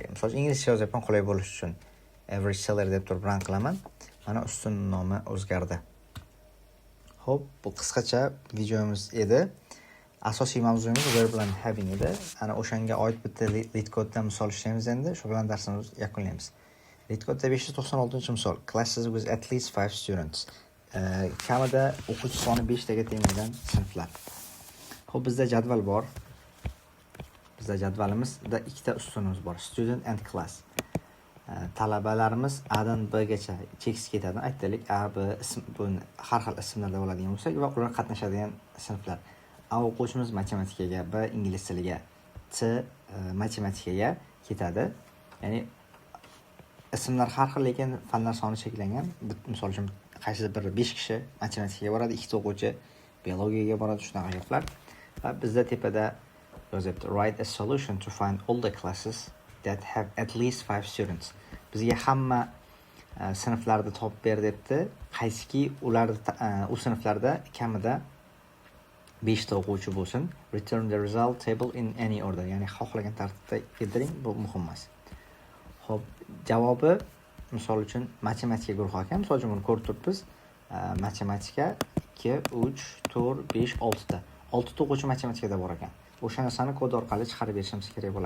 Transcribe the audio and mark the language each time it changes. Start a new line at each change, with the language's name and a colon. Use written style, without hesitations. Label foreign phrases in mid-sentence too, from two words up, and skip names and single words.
Uzbek: Misol uchun inglizcha yozyapman qulay bo'lish uchun.
English: Average salary
Uzbek: deb turib run qilaman. Mana ustun nomi o'zgardi. Xo'p, bu qisqacha videomiz edi. Asosiy mavzuimiz verb bilan having edi. Ana o'shanga oid bitta lead codedan misol ishlaymiz endi. Shu bilan darsimizni yakunlaymiz. Lead codeda 596-misol.
English: Classes with at least 5 students.
Uzbek: Kamida o'quvchi soni 5 taga tegmagan sinflar. Xo'p, bizda jadval bor. Bizda jadvalimizda ikkita ustunimiz bor.
English: Student and class.
Uzbek: Talabalarimiz A dan B gacha cheksiz ketadi. Aytaylik, A, B ism, bu har xil ismlarda bo'ladigan bo'lsa va ular qatnashadigan sinflar. A o'quvchimiz matematikaga, B ingliz tiliga, C matematikaga ketadi. Ya'ni ismlar har xil, lekin fanlar soni cheklangan. Misol uchun qaysidir biri 5 kishi matematikaga boradi, 2 ta o'quvchi biologiyaga boradi, shunaqa gaplar. Va bizda tepada yozibdi,
English: write a solution to find all the classes that have at least 5 students.
Uzbek: Bizga hamma sinflarni topib ber debdi. Qaysiki u sinflarda kamida 5 ta o'quvchi bo'lsin.
English: Return the result table in any order.
Uzbek: Ya'ni xohlagan tartibda keltiring, bu muhim emas. Xo'p, javobi misol uchun matematika guruhi ekan. Misol uchun buni ko'rib turibmiz. Matematika 2, 3, 4, 5, 6 ta. 6 ta o'quvchi matematikada bor ekan. O'sha narsani kod orqali chiqarib berishimiz kerak bo'ladi.